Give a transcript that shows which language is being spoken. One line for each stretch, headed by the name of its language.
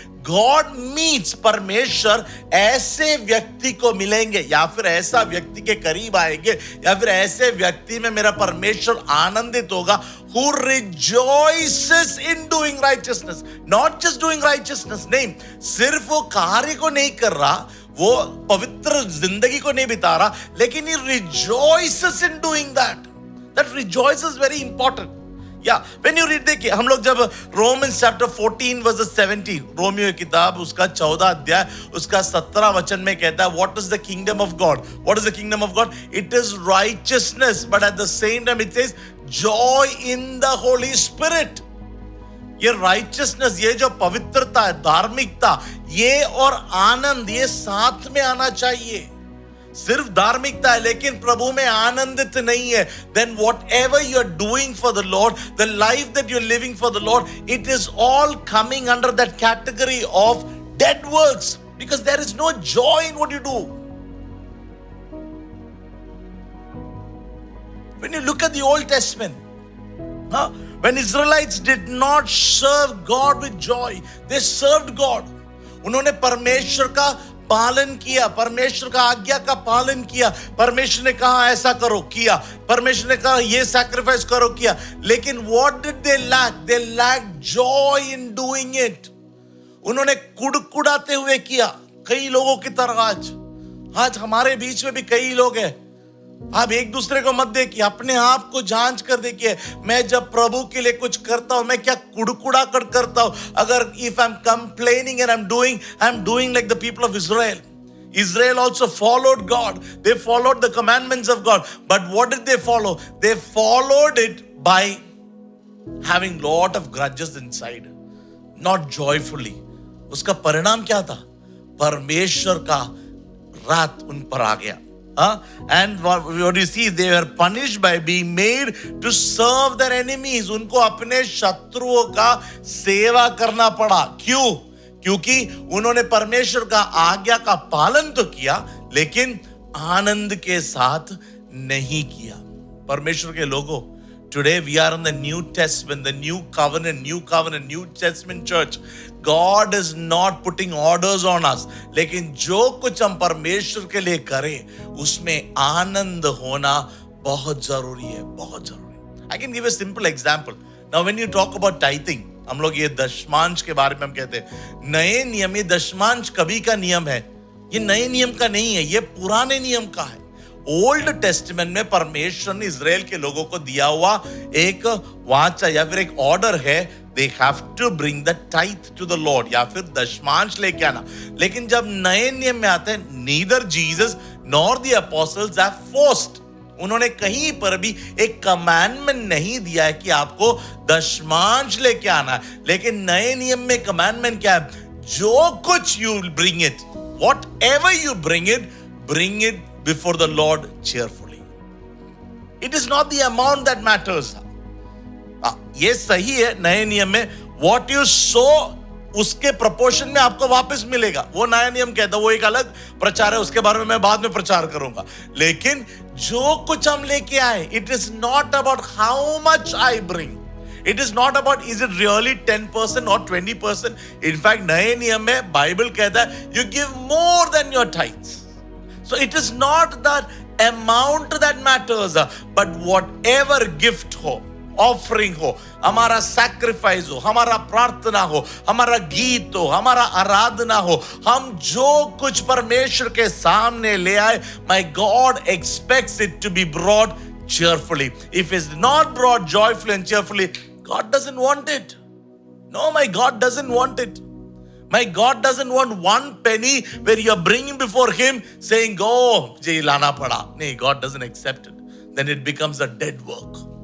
English: God meets,
Hindi: परमेश्वर ऐसे व्यक्ति को मिलेंगे, या फिर ऐसा व्यक्ति के करीब आएंगे, या फिर ऐसे व्यक्ति में मेरा परमेश्वर आनंदित होगा,
English: who rejoices in doing righteousness. Not just doing righteousness,
Hindi: नहीं, सिर्फ वो कार्य को नहीं कर रहा, वो पवित्र जिंदगी को नहीं बिता रहा, लेकिन
English: he rejoices in doing that. That rejoice is very important. When you read,
Hindi: देखिए हम लोग जब Romans chapter 14 verses 17, रोमियो की किताब उसका 14 अध्याय उसका 17 वचन में कहता है,
English: what is the kingdom of God? What is the kingdom of God? It is righteousness, but at the same time it says joy in the Holy Spirit.
Hindi: ये righteousness, ये जो पवित्रता है, धार्मिकता, ये और आनंद, ये साथ में आना चाहिए. सिर्फ धार्मिकता है लेकिन प्रभु में आनंदित नहीं है,
English: then whatever you are doing for the Lord, the life that you are living for the Lord, it is all coming under that category of dead works, because there is no joy in what you do. When you look at the Old Testament, when Israelites did not serve God with joy, they served God.
Hindi: उन्होंने परमेश्वर का पालन किया, परमेश्वर का आज्ञा का पालन किया, परमेश्वर ने कहा ऐसा करो, किया, परमेश्वर ने कहा ये सैक्रिफाइस करो, किया, लेकिन
English: what did they lack? They lacked joy in doing it.
Hindi: उन्होंने कुड़कुड़ाते हुए किया, कई लोगों की तरह आज हमारे बीच में भी कई लोग हैं. आप एक दूसरे को मत देखिए, अपने आप को जांच कर देखिए, मैं जब प्रभु के लिए कुछ करता हूं, मैं क्या कुड़कुड़ा कर करता हूं?
English: अगर if I'm complaining and I'm doing like the people of Israel. Israel also followed God. They followed the commandments of God. But what did they follow? They followed it by having lot of grudges inside, not joyfully.
Hindi: उसका परिणाम क्या था? परमेश्वर का रात उन पर आ गया.
English: And what you see, they were punished by being made to serve their enemies.
Hindi: उनको अपने शत्रुओं का सेवा करना पड़ा. क्यों? क्योंकि उन्होंने परमेश्वर का आज्ञा का पालन तो किया, लेकिन आनंद के साथ नहीं किया. परमेश्वर के लोगों,
English: today we are in the New Testament, the New Covenant, New Testament church. God is not putting orders on us.
Hindi: लेकिन जो कुछ हम परमेश्वर के लिए करें, उसमें आनंद होना बहुत जरूरी है, बहुत जरूरी.
English: I can give a simple example. Now when you talk about tithing,
Hindi: हम लोग ये दशमांश के बारे में हम कहते हैं, नए नियम, ये दशमांश कभी का नियम है, ये नए नियम का नहीं है, ये पुराने नियम का है. ओल्ड टेस्टमेंट में परमेश्वर ने इजराइल के लोगों को दिया हुआ एक वाचा या फिर एक ऑर्डर है,
English: they have to bring the tithe to the Lord,
Hindi: या फिर दशमांश लेके आना. लेकिन जब नए नियम में आते हैं,
English: neither Jesus nor the apostles have forced.
Hindi: उन्होंने कहीं पर भी एक कमांडमेंट नहीं दिया है कि आपको दशमांश लेके आना है. लेकिन नए नियम में कमांडमेंट क्या है? जो कुछ
English: you bring it, whatever you bring it before the Lord cheerfully. It is not the amount that matters.
Hindi: ये सही है, नए नियम में
English: what you sow
Hindi: उसके प्रोपोर्शन में आपको वापस मिलेगा. वो नया नियम कहता है, वो एक अलग प्रचार है, उसके बारे में मैं बाद में प्रचार करूंगा. लेकिन जो कुछ हम लेके आए,
English: it is not about how much I bring. It is not about is it really 10% or 20%. In fact,
Hindi: नए नियम में बाइबल कहता है
English: you give more than your tithes. So it is not that amount that matters, but whatever gift
Hindi: हो, offering हो, हमारा sacrifice हो, हमारा प्रार्थना हो, हमारा गीत हो, हमारा आराधना हो, हम जो कुछ परमेश्वर के सामने ले आए,
English: my God expects it to be brought cheerfully. If it's not brought joyfully and cheerfully, God doesn't want it. No, my God doesn't want it. My God doesn't want one penny where you're bringing before Him saying, "Oh,
Hindi: je lana pada."
English: No, God doesn't accept it. Then it becomes a dead work.